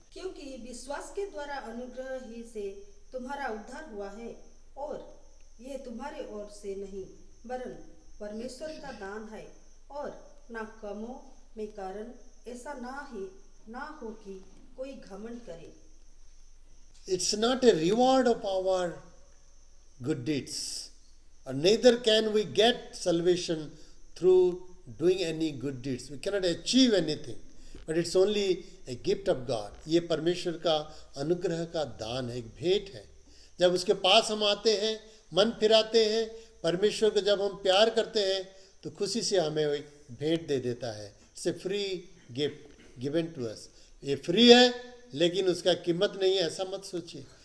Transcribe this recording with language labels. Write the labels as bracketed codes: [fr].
[hi] क्योंकि विश्वास के द्वारा अनुग्रह ही से तुम्हारा उद्धार हुआ है, और ये तुम्हारे ओर से नहीं वरन परमेश्वर का दान है, और ना कमों में कारण, ऐसा ना हो कि कोई घमंड करे। [en] It's not a reward of our good deeds, and neither can we get salvation through doing any good deeds. We cannot achieve anything, but it's only a gift of God. [hi] ये परमेश्वर का अनुग्रह का दान है, एक भेंट है। जब उसके पास हम आते हैं, मन फिराते हैं, परमेश्वर को जब हम प्यार करते हैं, तो खुशी से हमें एक भेंट दे देता है। [en] It's a free gift given to us. [hi] ये फ्री है, लेकिन उसका कीमत नहीं है, ऐसा मत सोचिए।